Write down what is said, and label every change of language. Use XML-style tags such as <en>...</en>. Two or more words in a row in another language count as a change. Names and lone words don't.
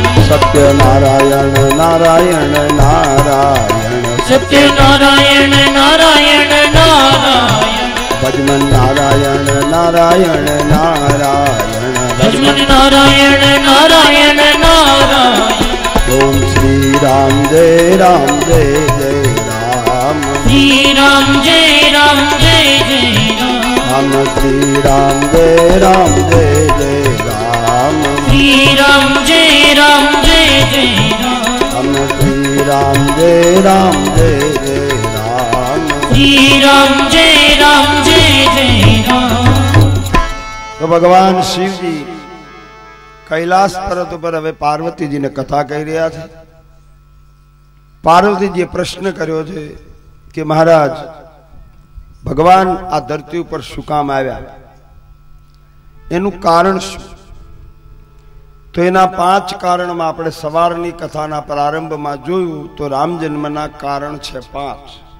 <hi>सत्य नारायण नारायण नारायण। सत्य नारायण नारायण नारायण। भजमन नारायण नारायण नारायण। भजमन नारायण नारायण नारायण। ओम श्री राम जय राम जय जय राम। श्री राम जय राम जय जय राम। हम श्री राम जय राम जय जय राम। श्री राम जय राम जय जय राम। हम श्री राम जय राम जय जय राम। श्री राम जय राम जय जय राम। तो भगवान शिव जी कैलाश पर्वत पर</hi> <gu>હવે પાર્વતીજીને કથા કહી રહ્યા છે। પાર્વતીજીએ પ્રશ્ન કર્યો છે કે મહારાજ ભગવાન આ ધરતી ઉપર શું કામ આવ્યા, એનું કારણ શું? તો એના 5 કારણમાં આપણે સવારની કથાના પ્રારંભમાં જોયું તો રામ જન્મના કારણ છે 5।</gu>